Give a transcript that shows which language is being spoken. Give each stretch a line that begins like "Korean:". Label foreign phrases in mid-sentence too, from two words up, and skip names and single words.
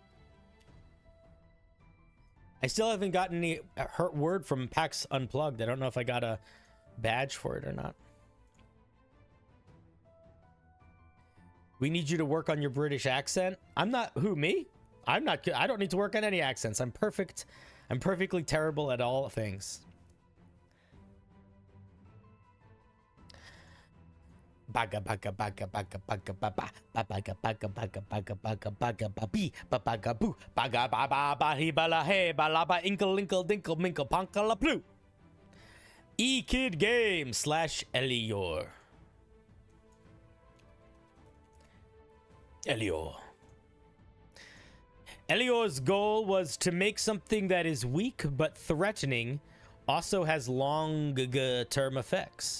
English: I still haven't gotten any word from PAX Unplugged. I don't know if I got a badge for it or not. We need you to work on your British accent. I'm not... Who, me? I'm not... I don't need to work on any accents. I'm perfect. I'm perfectly terrible at all things. Baga baga baga baga baga baga baga baga baga baga baga baga babi baga boo baga ba ba ba he bala hey bala ba inkle inkle dinkle minkle pankala blue. E-Kid Game / Elior. Elior's goal was to make something that is weak but threatening, also has long-term effects.